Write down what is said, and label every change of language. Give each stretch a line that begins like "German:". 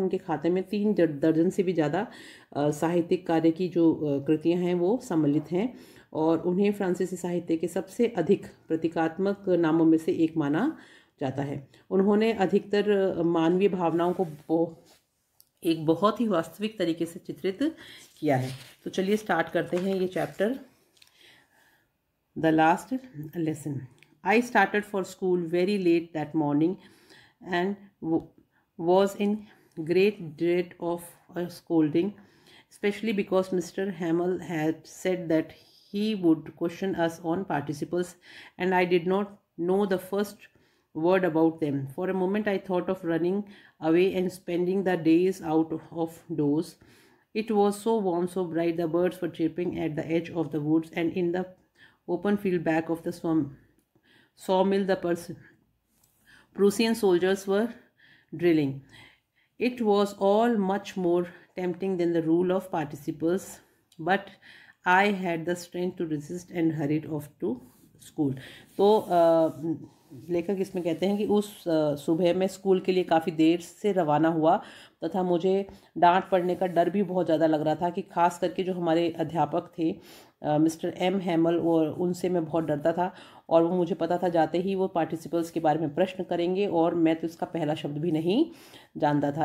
Hindi: उनके खाते में 3 दर्जन से भी ज़्यादा साहित्यिक कार्य की जो कृतियाँ हैं वो सम्मिलित हैं और उन्हें फ्रांसीसी साहित्य के सबसे अधिक प्रतीकात्मक नामों में से एक माना जाता है। उन्होंने अधिकतर मानवीय भावनाओं को एक बहुत ही वास्तविक तरीके से चित्रित किया है। तो चलिए स्टार्ट करते हैं ये chapter the last lesson.
English: I started for school very late that morning and was in great dread of a scolding, especially because Mr. Hamel had said that he would question us on participles and I did not know the first word about them. For a moment I thought of running away and spending the days out of doors. It was so warm, so bright, the birds were chirping at the edge of the woods and in the open field back of the sawmill the Prussian soldiers were drilling. It was all much more tempting than the rule of participles, but I had the strength to resist and hurried off to school.
Hindi: तो लेखक इसमें कहते हैं कि उस सुबह में school के लिए काफ़ी देर से रवाना हुआ तथा मुझे डांट पड़ने का डर भी बहुत ज़्यादा लग रहा था कि खास करके जो हमारे अध्यापक थे मिस्टर एम हैमल, और उनसे मैं बहुत डरता था और वो मुझे पता था जाते ही वो पार्टिसिपल्स के बारे में प्रश्न करेंगे और मैं तो इसका पहला शब्द भी नहीं जानता था।